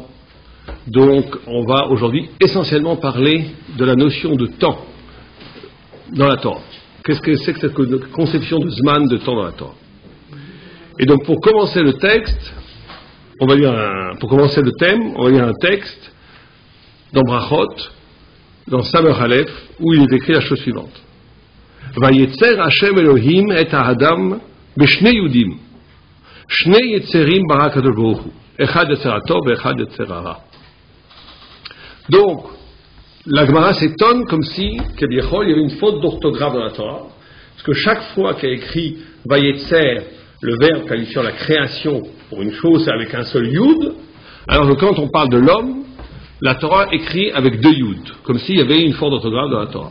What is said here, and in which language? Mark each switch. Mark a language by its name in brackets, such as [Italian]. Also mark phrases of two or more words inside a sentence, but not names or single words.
[French] Donc on va aujourd'hui essentiellement parler de la notion de temps dans la Torah. Qu'est-ce que c'est que cette conception de Zman, de temps dans la Torah? Et donc pour commencer le texte, pour commencer le thème, on va lire un texte dans Brachot, dans Samer Aleph, où il est écrit la chose suivante. [Hebrew] וייצר השם אלוהים את האדם בשני יודים. שני יצרים ברא הקדוש ברוך הוא אחד יצר הטוב ואחד יצר הרע. [French] Donc, la Gemara s'étonne comme si, kebiechol, il y avait une faute d'orthographe dans la Torah. Parce que chaque fois qu'il y a écrit Vayetzer, le verbe qualifiant la création pour une chose, c'est avec un seul yud, alors que quand on parle de l'homme, la Torah écrit avec deux yud, comme s'il y avait une faute d'orthographe dans la Torah.